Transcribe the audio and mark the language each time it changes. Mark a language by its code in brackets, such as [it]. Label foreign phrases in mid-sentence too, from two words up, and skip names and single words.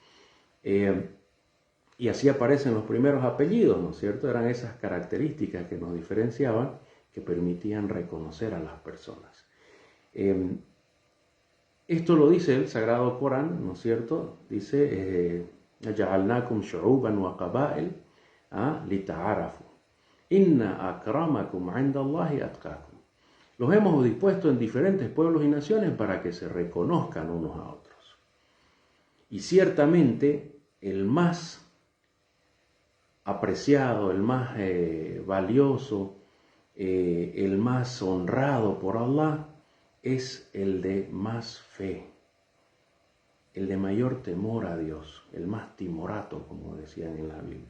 [es] Y así aparecen los primeros apellidos, ¿no es cierto? Eran esas características que nos diferenciaban, que permitían reconocer a las personas. Esto lo dice el Sagrado Corán, ¿no es cierto? Dice, [ar] جَعَلْنَاكُمْ شُعُوبًا وَقَبَائِلَ لِتَعَارَفُوا إِنَّ أَكْرَمَكُمْ عِنْدَ اللَّهِ أَتْقَاكُمْ. [es] Los hemos dispuesto en diferentes pueblos y naciones para que se reconozcan unos a otros. Y ciertamente el más apreciado, el más valioso, el más honrado por Allah es el de más fe, el de mayor temor a Dios, el más timorato, como decían en la Biblia.